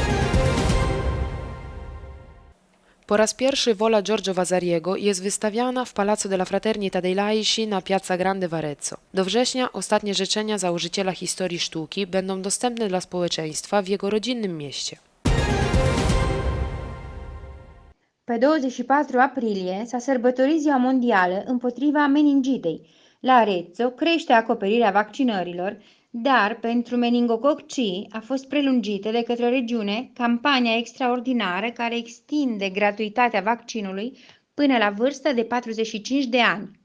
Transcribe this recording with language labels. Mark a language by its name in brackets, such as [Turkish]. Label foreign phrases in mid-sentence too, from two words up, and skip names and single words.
[Polish] Po raz pierwszy wola Giorgio Vasariego jest wystawiana w Palazzo della Fraternità dei Laici na Piazza Grande w Arezzo. Do września ostatnie życzenia założyciela historii sztuki będą dostępne dla społeczeństwa w jego rodzinnym mieście. [Romanian] Pe 24 aprilie s-a sărbătorit Ziua Mondială împotriva meningitei. La Arezzo crește acoperirea vaccinărilor, dar pentru meningococ C a fost prelungită de către regiune campania extraordinară care extinde gratuitatea vaccinului până la vârsta de 45 de ani.